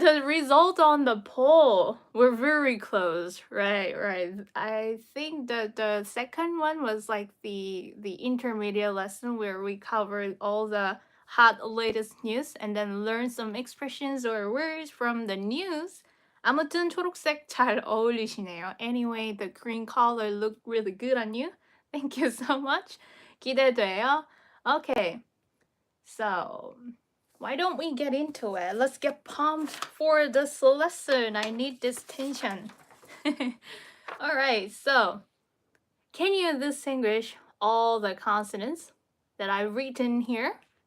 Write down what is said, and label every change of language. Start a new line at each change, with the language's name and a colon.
English: The result on the poll. We're very close. Right. I think that the second one was like the intermediate lesson where we covered all the hot latest news and then learn some expressions or words from the news.
Korean: 아무튼 초록색 잘 어울리시네요.
English: Anyway, the green color looked really good on you. Thank you so much. 기대돼요. Okay. So why don't we get into it? Let's get pumped for this lesson. I need this tension. Alright, so can you distinguish all the consonants that I've written here?